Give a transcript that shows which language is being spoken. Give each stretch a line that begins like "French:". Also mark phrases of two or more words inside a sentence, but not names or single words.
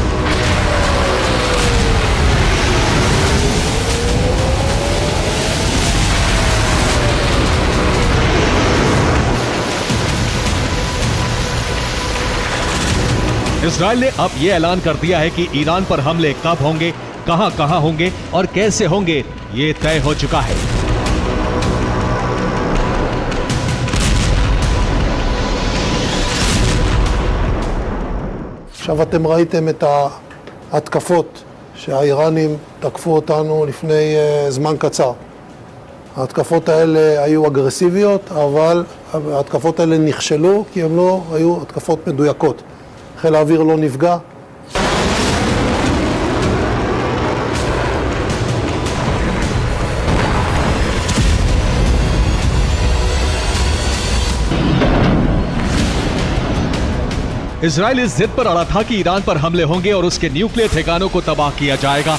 Hindi: इजराइल ने अब यह ऐलान कर दिया है कि ईरान पर हमले कब होंगे, कहां होंगे और कैसे होंगे, ये तय हो चुका है।
Hebrew: עכשיו אתם ראיתם את ההתקפות שהאיראנים תקפו אותנו לפני זמן קצר. ההתקפות האלה היו אגרסיביות, אבל ההתקפות האלה נכשלו כי הן לא היו התקפות מדויקות. חיל האוויר לא נפגע.
Hindi: इजराइल इस जिद पर अड़ा था कि ईरान पर हमले होंगे और उसके न्यूक्लियर ठिकानों को तबाह किया जाएगा।